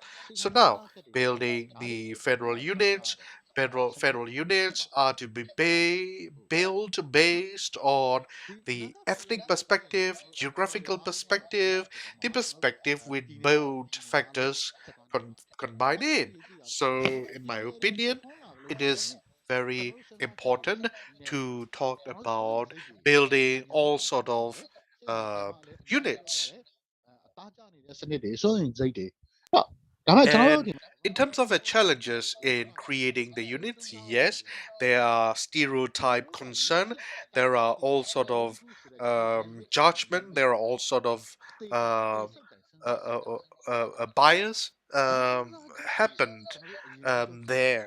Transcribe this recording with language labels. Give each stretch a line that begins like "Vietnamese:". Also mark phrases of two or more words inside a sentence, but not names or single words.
English: So now building the federal units are to be built based on the ethnic perspective, geographical perspective, the perspective with both factors combined in. So, in my opinion, it is very important to talk about building all sort of uh, units.
Burmese: စနစ်တွေစိုးရင်စိတ်တွေတော့ဒါပေမဲ့ကျွန်တော်တို့
English: And in terms of the challenges in creating the units, yes, there are stereotype concern. There are all sort of judgment. There are all sort of uh, bias happened there.